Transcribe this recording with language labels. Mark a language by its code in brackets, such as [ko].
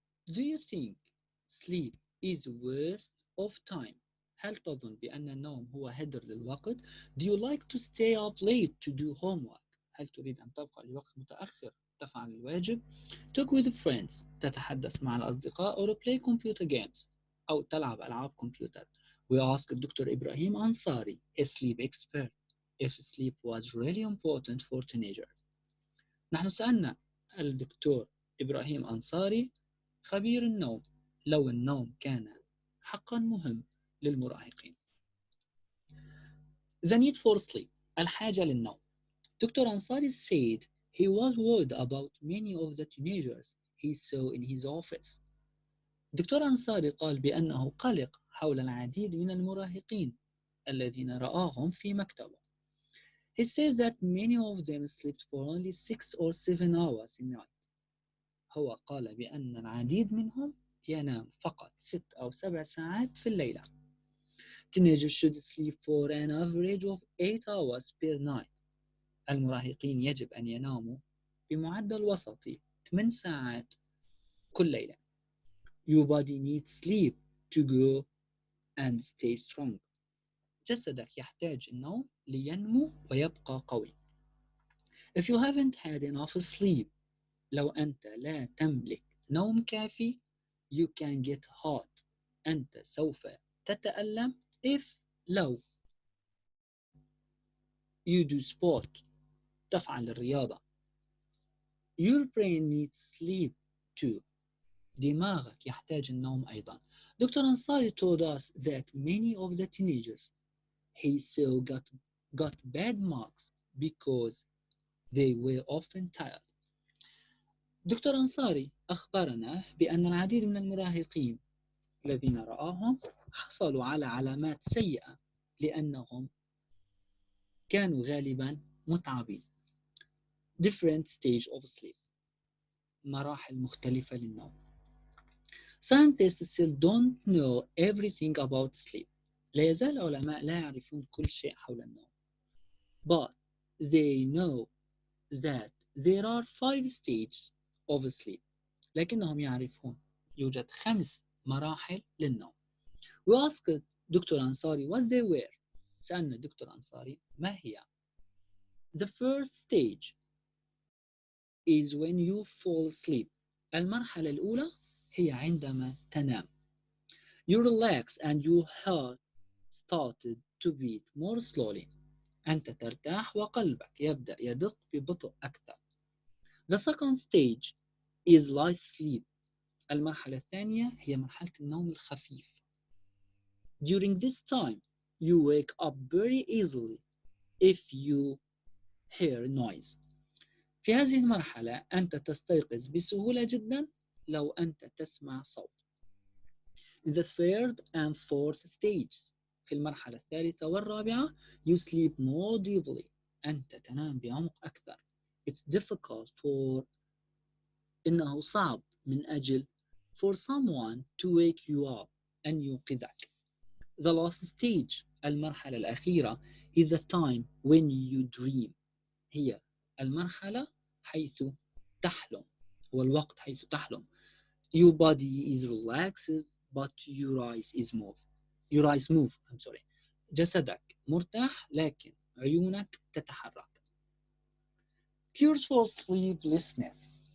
[en] Do you think sleep is a waste of time? [ar] هل تظن بأن النوم هو هدر للوقت؟ [en] Do you like to stay up late to do homework? [ar] هل تريد أن تبقى لوقت متأخر تفعل الواجب؟ [en] Talk with friends. [ar] تتحدث مع الأصدقاء [en] or play computer games [ar] أو تلعب ألعاب كمبيوتر. [en] We asked Dr. Ibrahim Ansari, a sleep expert, if sleep was really important for teenagers. [ar] نحن سألنا الدكتور إبراهيم أنصاري خبير النوم لو النوم كان حقا مهم للمراهقين. [en] The need for sleep. [ar] الحاجة للنوم. [en] Dr. Ansari said he was worried about many of the teenagers he saw in his office. [ar] دكتور أنصاري قال بأنه قلق حول العديد من المراهقين الذين رآهم في مكتبه. [en] He said that many of them slept for only 6 or 7 hours a night. [ar] هو قال بأن العديد منهم ينام فقط 6 أو 7 ساعات في الليلة. [en] Teenagers should sleep for an average of 8 hours per night. [ar] المراهقين يجب أن يناموا بمعدل وسطي 8 ساعات كل ليلة. [en] Your body needs sleep to grow and stay strong. [ar] جسدك يحتاج النوم لينمو ويبقى قوي. [en] If you haven't had enough sleep, [ar] لو أنت لا تملك نوم كافي, [en] you can get hot. [ar] أنت سوف تتألم لو [en] you do sport. [ar] تفعل الرياضة. [en] Your brain needs sleep too. [ar] دماغك يحتاج النوم أيضا. Dr. [en] Ansari told us that many of the teenagers he saw got bad marks because they were often tired. [ar] دكتور أنصاري أخبرنا بأن العديد من المراهقين الذين رآهم حصلوا على علامات سيئة لأنهم كانوا غالبا متعبين. [en] Different stage of sleep. [ar] مراحل مختلفة للنوم. [en] Scientists still don't know everything about sleep. [ar] لا يزال العلماء لا يعرفون كل شيء حول النوم. [en] But they know that there are 5 stages of sleep. [ar] لكنهم يعرفون يوجد 5 مراحل للنوم. [en] We asked doctor أنصاري what they were. [ar] سألنا دكتور أنصاري ما هي. [en] The first stage is when you fall asleep. [ar] المرحلة الأولى هي عندما تنام. [en] You relax and your heart started to beat more slowly. [ar] أنت ترتاح وقلبك يبدأ يدق ببطء أكثر. [en] The second stage is light sleep. [ar] المرحلة الثانية هي مرحلة النوم الخفيف. [en] During this time, you wake up very easily if you hear noise. [ar] في هذه المرحلة أنت تستيقظ بسهولة جدا لو أنت تسمع صوت. [en] In the third and fourth stages, [ar] في المرحلة الثالثة والرابعة, [en] you sleep more deeply. [ar] أنت تنام بعمق أكثر. [en] It's difficult for [ar] إنه صعب من أجل [en] for someone to wake you up [ar] أن يوقظك. [en] The last stage, [ar] المرحلة الأخيرة, [en] is the time when you dream. [ar] هي المرحلة حيث تحلم. والوقت حيث تحلم. [en] Your body is relaxed, but your eyes move. [ar] جسدك مرتاح لكن عيونك تتحرك. [en] Cures for sleeplessness.